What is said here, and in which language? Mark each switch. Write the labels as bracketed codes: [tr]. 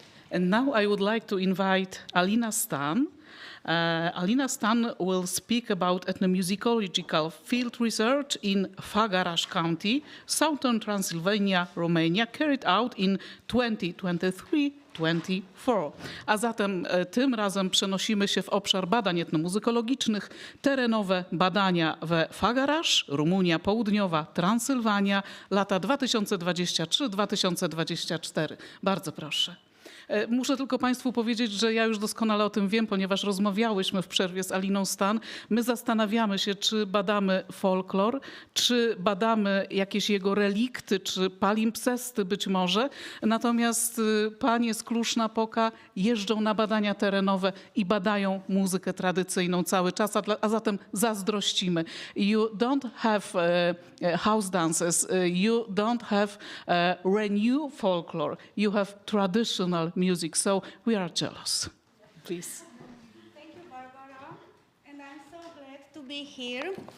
[en] And now I would like to invite Alina Stan. Alina Stan will speak about ethnomusicological field research in Făgăraș County, southern Transylvania, Romania, carried out in 2023-24. [pl] A zatem tym razem przenosimy się w obszar badań etnomuzykologicznych, terenowe badania we Făgăraș, Rumunia, Południowa Transylwania, lata 2023-2024. Bardzo proszę. Muszę tylko Państwu powiedzieć, że ja już doskonale o tym wiem, ponieważ rozmawiałyśmy w przerwie z Aliną Stan. My zastanawiamy się, czy badamy folklor, czy badamy jakieś jego relikty, czy palimpsesty być może. Natomiast panie z Cluj-Napoca jeżdżą na badania terenowe i badają muzykę tradycyjną cały czas, a zatem zazdrościmy. [en] You don't have house dances, you don't have renew folklore, you have traditional music, so we are jealous. Please. Thank you, Barbara, and I'm so glad to be here.